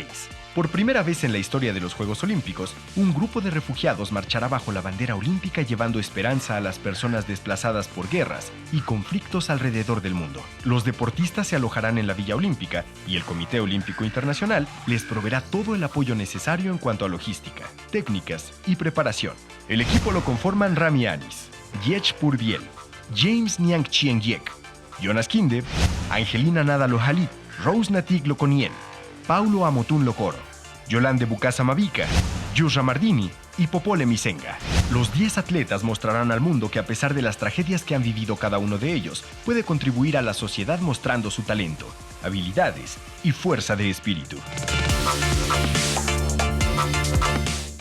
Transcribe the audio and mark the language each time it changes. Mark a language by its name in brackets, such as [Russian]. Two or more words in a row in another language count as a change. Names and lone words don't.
[Spanish] Por primera vez en la historia de los Juegos Olímpicos, un grupo de refugiados marchará bajo la bandera olímpica llevando esperanza a las personas desplazadas por guerras y conflictos alrededor del mundo. Los deportistas se alojarán en la Villa Olímpica y el Comité Olímpico Internacional les proveerá todo el apoyo necesario en cuanto a logística, técnicas y preparación. El equipo lo conforman Rami Anis, Yech Purbiel, James Niang Chien Yek, Jonas Kindev, Angelina Nadalo Halit, Rose Natig Loconien, Paulo Amotun Locoro, Yolande Bukasa Mavica, Yusra Mardini y Popole Misenga. Los 10 atletas mostrarán al mundo que a pesar de las tragedias que han vivido cada uno de ellos, puede contribuir a la sociedad mostrando su talento, habilidades y fuerza de espíritu.